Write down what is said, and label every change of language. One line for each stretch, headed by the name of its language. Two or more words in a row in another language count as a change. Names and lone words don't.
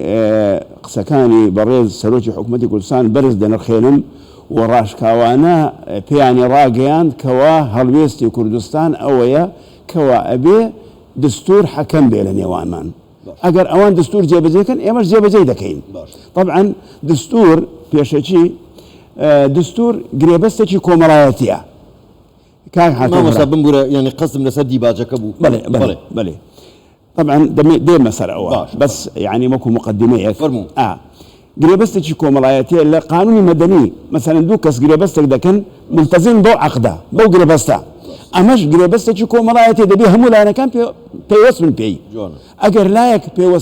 Central Kurdish: قسەکانی بەڕێز سەرۆکی حکوومەتی کوردستان بەرز دەنرخێنم و ڕاشکاوانە پێیانی ڕاگەیاند کەوا هەڵوێستی کوردستان ئەوەیە کەوا ئەبێ دستور حەکەم بێ لە نێوانمان ئەگەر ئەوان دستور جێبەجێکن ئێمەش جێبەجێ دەکەین طبعا دستور پێشێکی دستور گرێبەستێکی کۆمەڵایەتیە کاک حاتم بمبورە یعنی قەزم لەسەر دیباجەکە بوو بەڵێ طبعا دێمە سەر ئەوە بەس یعنی وەکو مقدمەیەک فەرموو گرێبەستێکی کۆمەڵایەتیە لە قانونی مەدەنی مەسەلاً دوو کەس گرێبەستێک دەکەن ملتەزم بەو عەقدە بەو گرێبەستە ئەمەش گرێبەستێکی کۆمەڵایەتی دەبێ هەموو لایەنەکان پێوەست بن پێی ئەگەر لایەک پێوەست